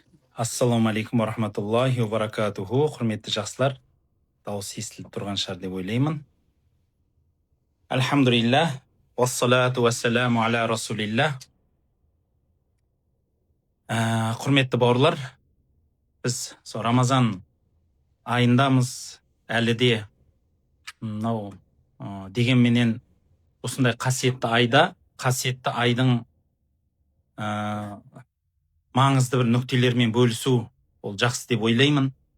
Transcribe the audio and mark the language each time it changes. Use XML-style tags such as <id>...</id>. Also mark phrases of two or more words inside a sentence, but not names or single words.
<ar>السلام عليكم ورحمة الله وبركاته.</ar> <kk>Құрметті жақсылар, дауыс естіліп тұрған шығар деп ойлаймын.</kk> <ar>الحمد لله، والصلاة والسلام على رسول الله.</ar> <kk>Құрметті бауырлар, біз Рамазан айындамыз, әлі де мынау дегенменен осындай қасиетті айда, қасиетті айдың маңызды бір нүктелермен бөлісу ол жақсы деп ойлаймын.</kk>